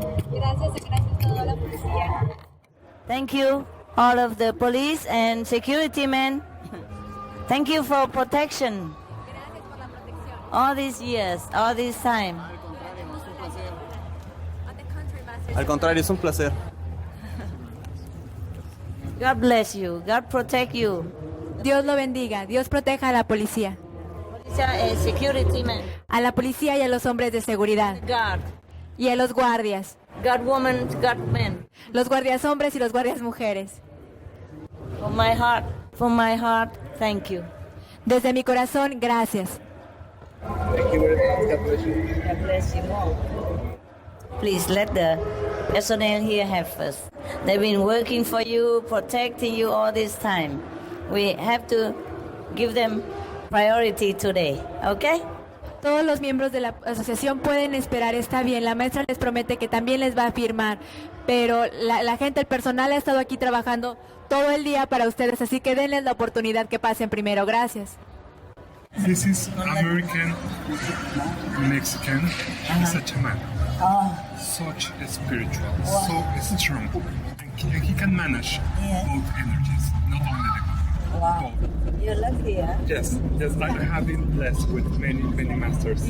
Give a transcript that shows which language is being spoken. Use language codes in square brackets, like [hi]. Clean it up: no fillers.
[es] Gracias toda la policía. [en] Thank you all of the police and security men. Thank you for protection. All these years, all this time. [es] Al contrario, es un placer. [en] God bless you. God protect you. [es] Dios lo bendiga. Dios proteja a la policía. [en] Security men. [es] A la policía y a los hombres de seguridad. [en] God. [es] Y a los guardias. [en] God woman, God men. [es] Los guardias hombres y los guardias mujeres. [en] From my heart, thank you. [es] Desde mi corazón, gracias. [en] Thank you very much. God bless you. God bless you more. Please let the personnel here have first. They've been working for you, protecting you all this time. We have to give them priority today, okay? [es] Todos los miembros de la asociación pueden esperar, está bien. La maestra les promete que también les va a firmar, pero la gente, el personal ha estado aquí trabajando todo el día para ustedes, así que denles la oportunidad que pasen primero. Gracias. [en] This is American Mexican. Such a man. Such spiritual, so strong. And he can manage both energies, not only the good. Wow. Both. You're lucky, huh? Yes, I have been blessed with many masters.